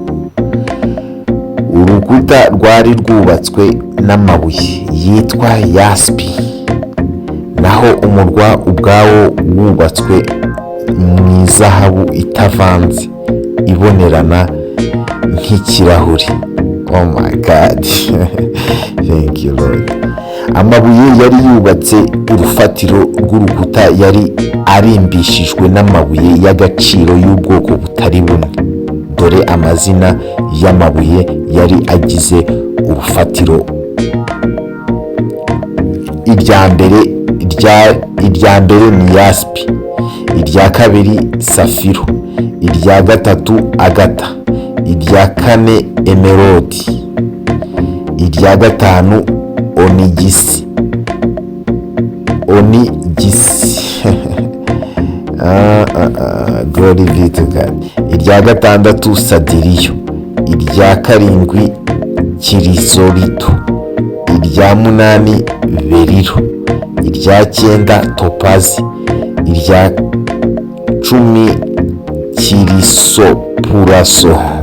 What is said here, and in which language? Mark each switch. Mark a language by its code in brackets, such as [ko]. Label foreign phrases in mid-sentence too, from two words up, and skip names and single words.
[rw] Urukuta rwari rwubatswe n'amabuye yitwa yaspi, naho umurwa ubwawo wubatswe mu izahabu itavanze ibonerana nk'ikirahuri. [en] Oh my God. Thank you Lord. [rw] Amabuye yari yubatse urufatiro rw'urukuta yari arimbishijwe n'amabuye y'agaciro y'ubwoko butari bumwe. Dore amazina y'amabuye yari agize urufatiro: irya mbere ni yaspi, irya kabiri safiro, irya gatatu agata, irya kane emerodi, irya gatanu onigisi. [en] Glory be to God. [rw] Irya gatandatu sadiriyo, irya karindwi kirisolito, irya munani berilo, irya cyenda topazi, irya 10 kirisopuraso,